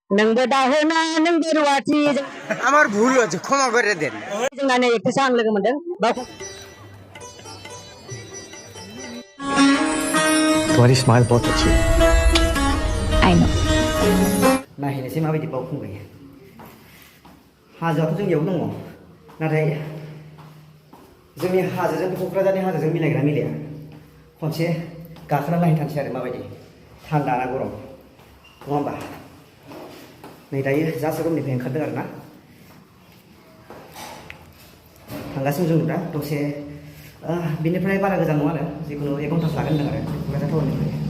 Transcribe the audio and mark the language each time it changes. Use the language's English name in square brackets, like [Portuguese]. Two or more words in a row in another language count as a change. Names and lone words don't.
[Bodo] नोंबो दाहोना नोंबो रुवाथि [Bangla] আমার ভুল হচ্ছে ক্ষমা করে দেন [Bodo] जोंना नै एकट्रेस आं लोगो मोनदों [Hindi] तुम्हारी स्माइल बहुत अच्छी है [English] I know [Bodo] नायहैनोसै माबायदि बावखुंग्रि हाजोआथ' जोंनियाव दङ नाथाय जोंनि हाजोजों क'क्राझारनि हाजोजों मिलायग्रा मिलाया खनसे गाखोना नायनो थांसै आरो माबायदि थान्दा ना गरम नङा होमबा नै दायो जास्ट रुमनिफ्राय ओंखारदों आरो ना थांगासिनो जों दा दसे बिनिफ्राय बारा गोजान नङा आरो जिखुनु 1 घन्टासो लागोन होनदों आरो क'क्राझार टाउननिफ्राय